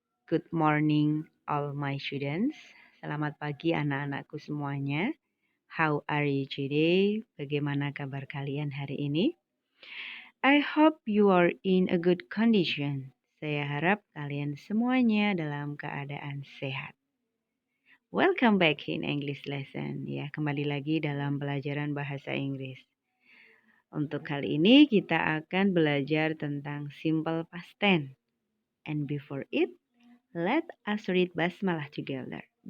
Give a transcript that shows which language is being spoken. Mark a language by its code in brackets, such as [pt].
[en] Good morning all my students. [id] Selamat pagi anak-anakku semuanya. [en] How are you today? [id] Bagaimana kabar kalian hari ini? [en] I hope you are in a good condition. [id] Saya harap kalian semuanya dalam keadaan sehat. [en] Welcome back in English lesson. [id] Ya, kembali lagi dalam pelajaran bahasa Inggris. Untuk kali ini kita akan belajar tentang simple past tense. [en] And before it, let us read basmalah together.